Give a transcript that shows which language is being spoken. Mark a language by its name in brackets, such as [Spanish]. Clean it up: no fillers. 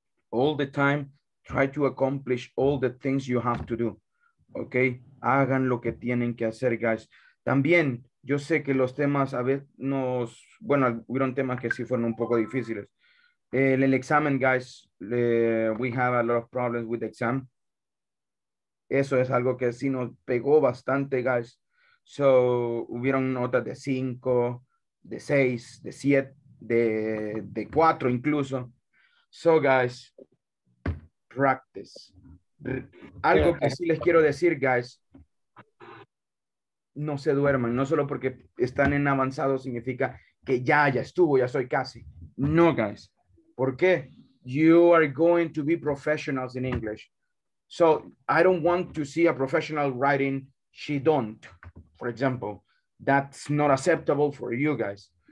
[English] All the time, try to accomplish all the things you have to do. [Spanish] Okay, hagan lo que tienen que hacer, guys. También, yo sé que los temas a veces bueno, hubieron temas que sí fueron un poco difíciles. El examen, [English] guys, we have a lot of problems with the exam. [Spanish] Eso es algo que sí nos pegó bastante, guys. [English] So, [Spanish] hubieron notas de 5, de 6, de 7, de 4 incluso. [English] So, guys, practice. [Spanish] Algo que sí les quiero decir, guys. No se duerman. No solo porque están en avanzado significa que ya estuvo, ya soy casi. No, guys. ¿Por qué? [English] You are going to be professionals in English. So, I don't want to see a professional writing, she don't. For example, that's not acceptable for you guys.